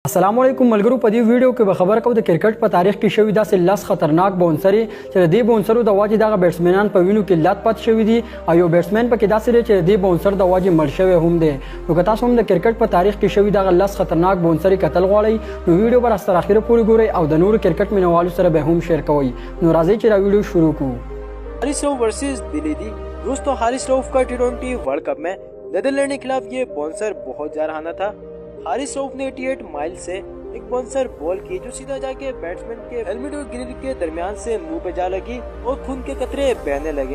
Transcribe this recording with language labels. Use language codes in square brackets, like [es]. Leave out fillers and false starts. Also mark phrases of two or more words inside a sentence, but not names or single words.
[ps] السلام علیکم ملګرو، په دې ویډیو کې به خبر کوو د کرکټ په تاریخ کې شوي داسې لس خطرناک باونسرې چې د دې باونسرو د وجې دغه بیټسمنان په وینو کې لت پت شوي دي او یو بیټسمن پکې داسې دی چې د دې باونسر د وجې مړ شوی هم دی. نو که تاسو هم د کرکټ په تاریخ کې شوي دغه لس خطرناک باونسرې کتل غواړئ نو ویډیو به تر اخره پورې ګورئ او د نورو کرکټ مینوالو سره به هم شیر کوئ. نو راځئ چې دا ویډیو شروع کړو. حارث روف ورسز دلیدی. [ur] دوستوں، حارث روف کا ٹی20 ورلڈ کپ میں نیدرلینڈ کے خلاف یہ باؤنسر بہت جارحانہ تھا. حارث روف نے 88 مائل سے ایک باؤنسر بال کی جو سیدھا جا کے بیٹسمین کے ہیلمٹ اور گرل کے درمیان سے منہ پہ جا لگی اور خون کے قطرے بہنے لگے.